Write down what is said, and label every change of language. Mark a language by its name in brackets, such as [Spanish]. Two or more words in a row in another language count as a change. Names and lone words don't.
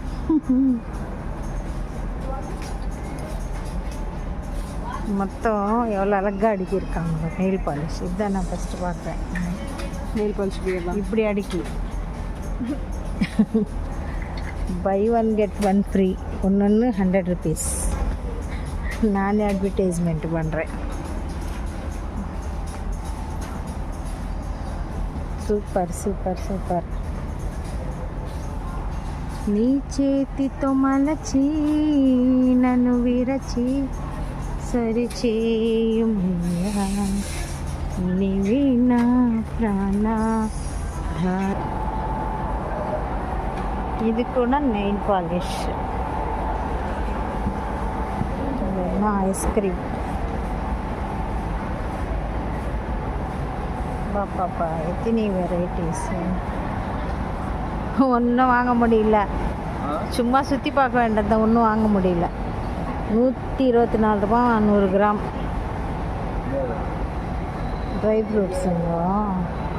[Tamil] மொத்தம் எவ்வளோ அழகாக அடுக்கியிருக்காங்க [English] nail polish. [Tamil] இதுதான் நான் ஃபஸ்ட்டு பார்க்குறேன். [English] nail polish [Tamil] இப்படி அடுக்கி [English] buy 1 get 1 free, [Tamil] ஒன்று 100 rupees. நானே அட்வர்டைஸ்மெண்ட் பண்ணுறேன். [English] super super super. [Telugu] నీ చేతితో మలచి నన్ను విరచి సరిచేయుమయ్యా, నీవే నా ప్రాణ. ఇది కూడా [English] nail polish. ice cream. [Tamil] பாப்பா எத்தனை வெரைட்டிஸ். ஒன்றும் வாங்க முடியல, சும்மா சுற்றி பார்க்க வேண்டியது, ஒன்றும் வாங்க முடியல. 124 ரூபா 100 கிராம் [English] dry fruits.